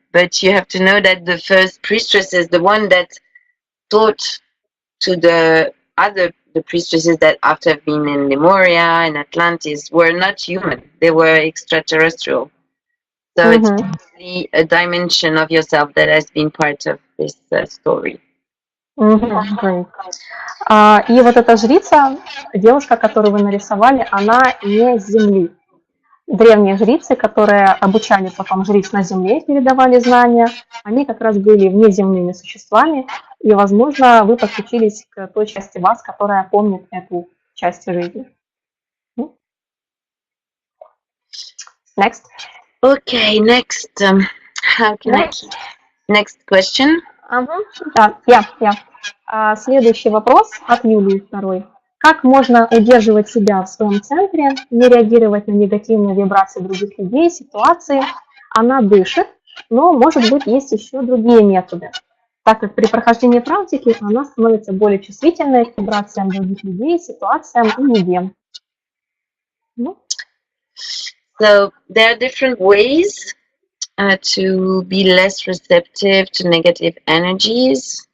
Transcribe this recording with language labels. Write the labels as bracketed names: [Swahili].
[English] But you have to know that the first priestesses, the one that taught to the priestesses that after have been in Lemuria and Atlantis, were not human. They were extraterrestrial. So it's really a dimension of yourself that has been part of this story. Great. [Russian] И вот эта жрица, девушка, которую вы нарисовали, она не с Земли. Древние жрицы, которые обучали потом жриц на Земле, передавали знания, они как раз были внеземными существами, и, возможно, вы подключились к той части вас, которая помнит эту часть жизни. [English] Next. Okay, next. How can I keep? Next question. [Russian] Да, я. Следующий вопрос от Юлии второй. Как можно удерживать себя в своем центре, не реагировать на негативные вибрации других людей, ситуации? Она дышит, но, может быть, есть еще другие методы, так как при прохождении практики она становится более чувствительной к вибрациям других людей, ситуациям и идеям. [English] So there are different ways to be less receptive to negative energies.